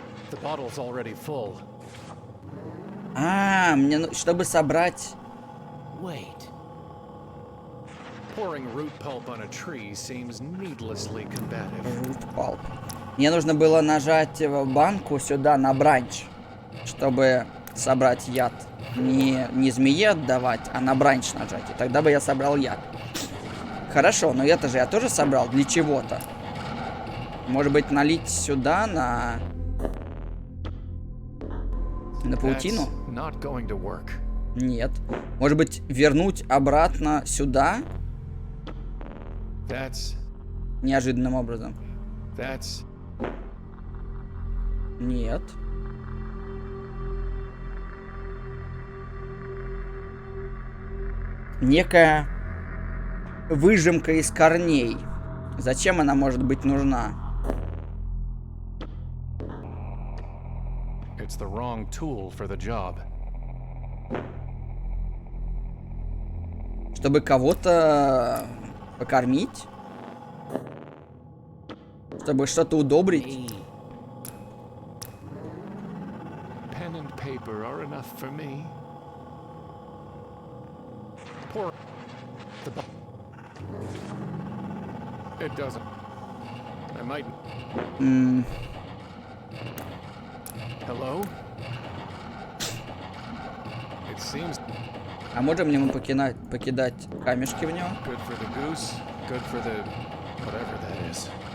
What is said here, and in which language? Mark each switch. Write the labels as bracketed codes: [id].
[en] The bottle's already full. [ru] Мне, чтобы собрать... [en] Wait. Pouring root pulp on a tree seems needlessly combative. Root pulp. [ru] Мне нужно было нажать банку сюда на бранч, чтобы собрать яд. Не змее отдавать, а на бранч нажать. И тогда бы я собрал яд. Хорошо, но это же я тоже собрал для чего-то. Может быть, налить сюда на паутину? [en] That's not going to work. [ru] Нет. Может быть, вернуть обратно сюда? [en] That's [ru] Неожиданным образом. Нет. Некая выжимка из корней. Зачем она может быть нужна? [en] It's the wrong tool for the job. [ru] Чтобы кого-то покормить? Чтобы что-то удобрить? [en] Pen and paper are enough for me. Pour the It doesn't. I might. Hello? It seems [ru] А можем ли мы покидать камешки в него? [en] good for the goose, good for the whatever that is.